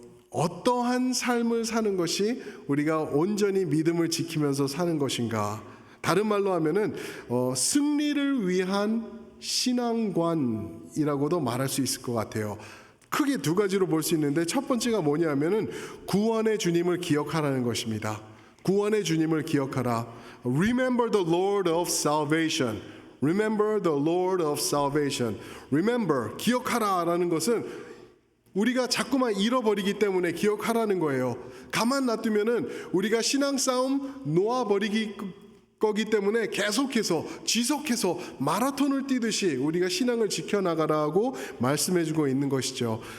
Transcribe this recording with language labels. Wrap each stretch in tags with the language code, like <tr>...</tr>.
<ko>어떠한 삶을 사는 것이 우리가 온전히 믿음을 지키면서 사는 것인가? 다른 말로 하면은 승리를 위한 신앙관이라고도 말할 수 있을 것 같아요. 크게 두 가지로 볼 수 있는데 첫 번째가 뭐냐면은 구원의 주님을 기억하라는 것입니다. 구원의 주님을 기억하라.</ko> <en>Remember the Lord of salvation. Remember the Lord of salvation. Remember,</en> <ko>기억하라라는 것은 우리가 자꾸만 잃어버리기 때문에 기억하라는 거예요. 가만 놔두면은 우리가 신앙 싸움 놓아버리기 거기 때문에 계속해서 지속해서 마라톤을 뛰듯이 우리가 신앙을 지켜나가라고 말씀해주고 있는 것이죠.</ko>